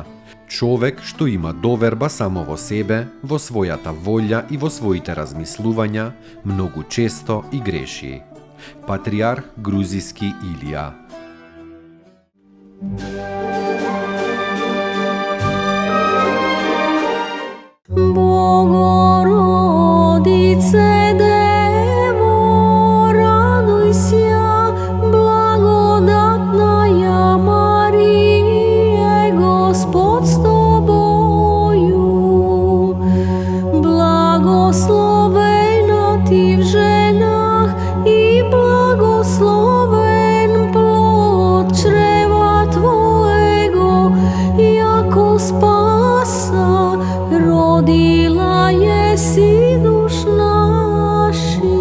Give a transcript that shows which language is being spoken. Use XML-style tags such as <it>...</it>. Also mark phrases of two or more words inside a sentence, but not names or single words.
<mk>Човек што има доверба само во себе, во својата волја и во своите размислувања, многу често и греши. Патриарх Грузиски Илија.</mk> <cu>Богородице, Дево, радуй ся, благодатная Мария, Господ с тобою. Благословена ти в женах и благословен плод чрева твоего, яко спаса родила еси душ наших.</cu>